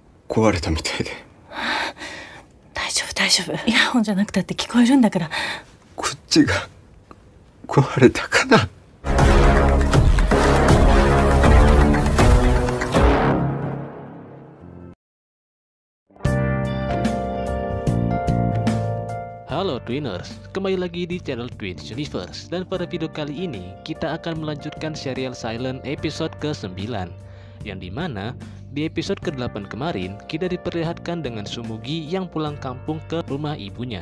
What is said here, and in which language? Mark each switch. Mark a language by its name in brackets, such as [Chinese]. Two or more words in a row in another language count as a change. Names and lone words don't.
[Japanese] 壊れたみたいで。大丈夫大丈夫。イヤホンじゃなくたって聞こえるんだから。こっちが壊れたかな。 [Indonesian] Halo Twiners, kembali lagi di channel Twins Universe. Dan pada video kali ini kita akan melanjutkan serial Silent episode ke-9, yang dimana di episode ke-8 kemarin kita diperlihatkan dengan Tsumugi yang pulang kampung ke rumah ibunya.